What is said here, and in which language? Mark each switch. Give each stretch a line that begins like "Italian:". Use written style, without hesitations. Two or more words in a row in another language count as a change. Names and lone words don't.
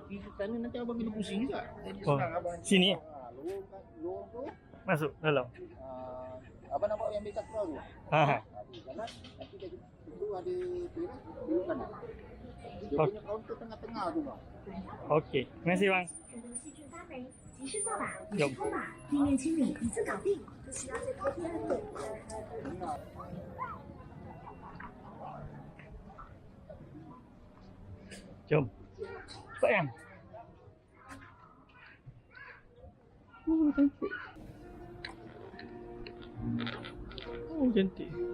Malay: Di sana nanti abang kena pusing juga. Jadi Oh, senang abang. sini Lorong tu masuk dalam. abang nampak yang dekat keluar tu. Ha. Jalan nanti dia tu ada teras belok kanan. Dia Oh. punya kaunter tengah-tengah tu bang. Okey, terima kasih bang.
Chinese: 细菌发霉，及时扫码，有不抽码，地面清理一次搞定，不需要再贴贴了。
Malay: Jom. Cepat kan? Oh, cantik. Oh, cantik.